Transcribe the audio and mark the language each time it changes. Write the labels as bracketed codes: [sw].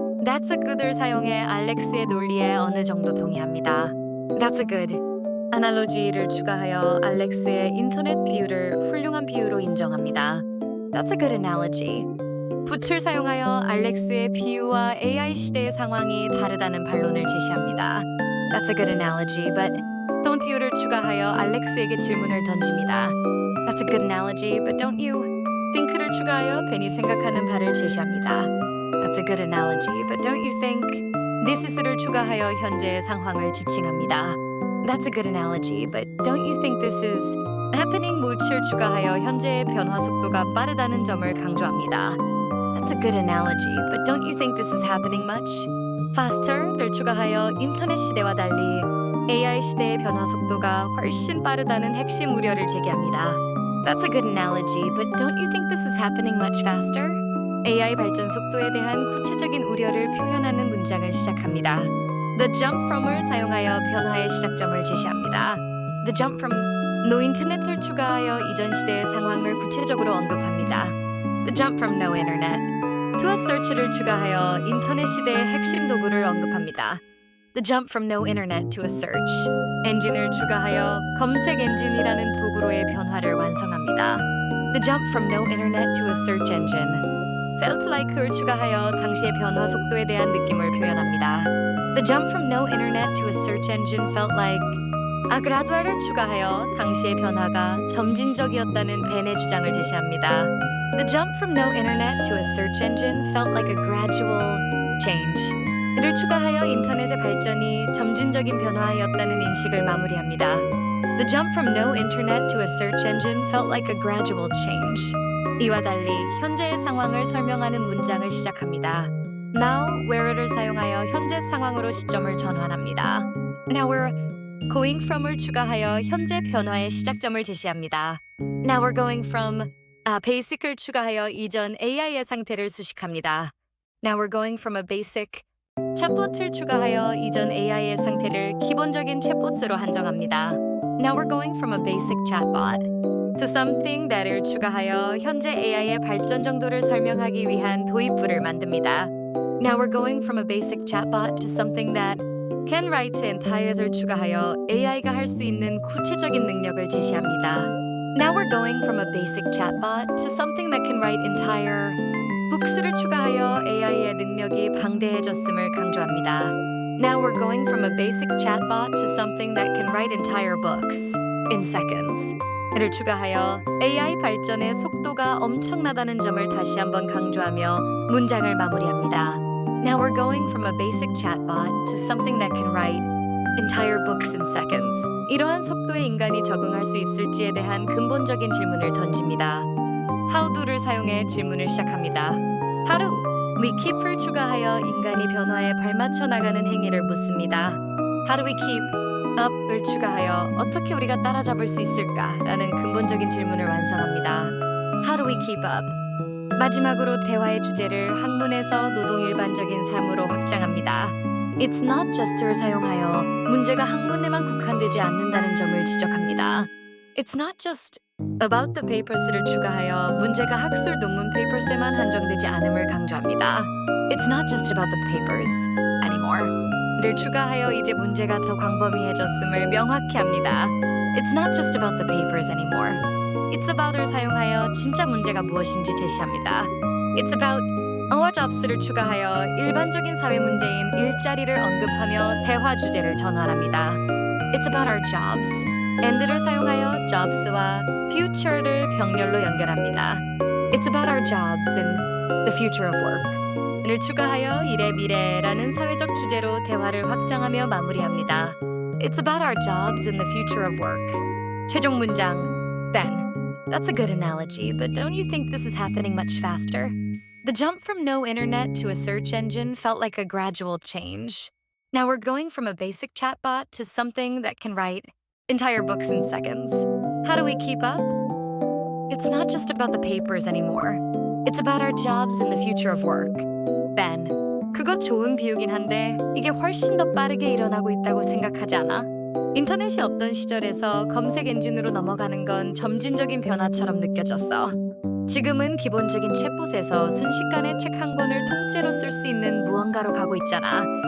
[en] That's a good [ko] 을 사용해 알렉스의 논리에 어느 정도 동의합니다. [en] That's a good. [ko] 아날로지를 추가하여 알렉스의 인터넷 비유를 훌륭한 비유로 인정합니다. [en] That's a good analogy. [ko] but을 사용하여 알렉스의 비유와 AI 시대의 상황이 다르다는 반론을 제시합니다. [en] That's a good analogy, but don't you를 [ko] 추가하여 알렉스에게 질문을 던집니다. [en] That's a good analogy, but don't you think를 [ko] 추가하여 괜히 생각하는 바를 제시합니다. [en] That's a good analogy, but don't you think this is를 [ko] 추가하여 현재의 상황을 지칭합니다. [en] That's a good analogy, but don't you think this is happening much를 [ko] 추가하여 현재의 변화 속도가 빠르다는 점을 강조합니다. [en] That's a good analogy, but don't you think this is happening much? [ko] faster를 추가하여 인터넷 시대와 달리 AI 시대의 변화 속도가 훨씬 빠르다는 핵심 우려를 제기합니다. [en] That's a good analogy, but don't you think this is happening much faster? [ko] AI 발전 속도에 대한 구체적인 우려를 표현하는 문장을 시작합니다. [en] The jump from [ko] 을 사용하여 변화의 시작점을 제시합니다. [en] The jump from no internet [ko] 을 추가하여 이전 시대의 상황을 구체적으로 언급합니다. [en] The jump from no internet to a search를 [ko] 추가하여 인터넷 시대의 핵심 도구를 언급합니다. [en] The jump from no internet to a search [ko] 엔진을 추가하여 검색 엔진이라는 도구로의 변화를 완성합니다. [en] The jump from no internet to a search engine felt like를 [ko] 추가하여 당시의 변화 속도에 대한 느낌을 표현합니다. [en] The jump from no internet to a search engine felt like gradual을 [ko] 추가하여 당시의 변화가 점진적이었다는 벤의 주장을 제시합니다. [en] The jump from no internet to a search engine felt like a gradual change. [ko] 이를 추가하여 인터넷의 발전이 점진적인 변화였다는 인식을 마무리합니다. [en] The jump from no internet to a search engine felt like a gradual change. [ko] 이와 달리 현재의 상황을 설명하는 문장을 시작합니다. [en] Now, where [ko] 를 사용하여 현재 상황으로 시점을 전환합니다. [en] Now we're going from [ko] 을 추가하여 현재 변화의 시작점을 제시합니다. [en] Now we're going from basic [ko] 을 추가하여 이전 AI의 상태를 수식합니다. [en] Now we're going from a basic [ko] 챗봇을 추가하여 이전 AI의 상태를 기본적인 챗봇으로 한정합니다. [en] Now we're going from a basic chatbot to something that을 [ko] 추가하여 현재 AI의 발전 정도를 설명하기 위한 도입부를 만듭니다. [en] Now we're going from a basic chatbot to something that can write entire를 [ko] 추가하여 AI가 할 수 있는 구체적인 능력을 제시합니다. [en] Now we're going from a basic chatbot to something that can write entire books를 [ko] 추가하여 AI의 능력이 방대해졌음을 강조합니다. [en] Now we're going from a basic chatbot to something that can write entire books in seconds. [ko] 를 추가하여 AI 발전의 속도가 엄청나다는 점을 다시 한번 강조하며 문장을 마무리합니다. [en] Now we're going from a basic chatbot to something that can write entire books in seconds. [ko] 이러한 속도에 인간이 적응할 수 있을지에 대한 근본적인 질문을 던집니다. [en] How do [ko] 를 사용해 질문을 시작합니다. [en] How do we keep [ko] 을 추가하여 인간이 변화에 발맞춰 나가는 행위를 묻습니다. [en] How do we keep up [ko] 을 추가하여 어떻게 우리가 따라잡을 수 있을까라는 근본적인 질문을 완성합니다. [en] How do we keep up? [ko] 마지막으로 대화의 주제를 학문에서 노동 일반적인 삶으로 확장합니다. [en] It's not just [ko] 를 사용하여 문제가 학문에만 국한되지 않는다는 점을 지적합니다. [en] It's not just about the papers [ko] 를 추가하여 문제가 학술 논문 papers에만 한정되지 않음을 강조합니다. [en] It's not just about the papers anymore. [ko] 를 추가하여 이제 문제가 더 광범위해졌음을 명확히 합니다. [en] It's not just about the papers anymore. It's about [ko] 을 사용하여 진짜 문제가 무엇인지 제시합니다. [en] It's about our jobs [ko] 를 추가하여 일반적인 사회 문제인 일자리를 언급하며 대화 주제를 전환합니다. [en] It's about our jobs. [ko] and를 사용하여 jobs와 future를 병렬로 연결합니다. [en] It's about our jobs and the future of work. [ko] 를 추가하여 일의 미래라는 사회적 주제로 대화를 확장하며 마무리합니다. [en] It's about our jobs and the future of work. [ko] 최종 문장. [en] Ben, that's a good analogy, but don't you think this is happening much faster? The jump from no internet to a search engine felt like a gradual change. Now we're going from a basic chatbot to something that can write entire books in seconds. How do we keep up? It's not just about the papers anymore. It's about our jobs and the future of work. [ko] Ben, 그거 좋은 비유긴 한데 이게 훨씬 더 빠르게 일어나고 있다고 생각하지 않아? 인터넷이 없던 시절에서 검색 엔진으로 넘어가는 건 점진적인 변화처럼 느껴졌어. 지금은 기본적인 챗봇에서 순식간에 책 한 권을 통째로 쓸 수 있는 무언가로 가고 있잖아.